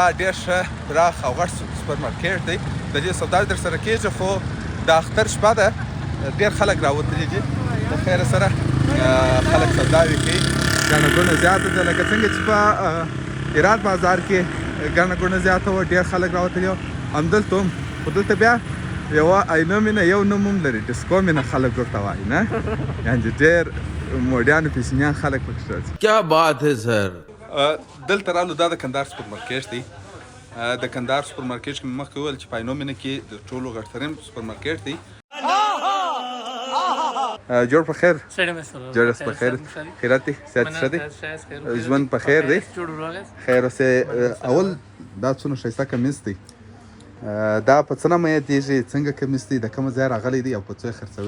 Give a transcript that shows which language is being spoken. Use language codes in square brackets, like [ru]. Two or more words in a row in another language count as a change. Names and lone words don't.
[ps] ډېر ښه پراخ او غټ سوپر مارکېټ دی د دې سوداوي در سره کېږي خو د اختر شپه ده ډېر خلک راوتلي دي د خیر سره خلک سوداوي کوي ګڼه ګوڼه زیاته ده لکه څنګه چې په هرات بازار کې ګڼه ګوڼه زیاته وه ډېر خلک راوتلي وو همدلته هم خو دلته بیا یوه عینومېنه یو نوم هم لري ډسکو مینه خلک ورته وایي نه یعنې ډېر موډیان و پیشنیان خلک پکې راځي [hi] क्या बात है सर [ps] دلته رالو دا د کندهار سوپر مارکېټ دی د کندهار سوپر مارکېټ کې مې مخکې وویل چې په عینومېنه کې د ټولو غټترین سوپر مارکېټ دی جوړ په خیر جوړ په خیر خیرات دی صحت ښه دی ژوند په خیر دی خیر اوسې اول دا څونه ښایسته کمیس دی دا په څه نه میاتېږي څنګه کمیس دی د کومه ځای راغلی دی او په څه یې خرڅوي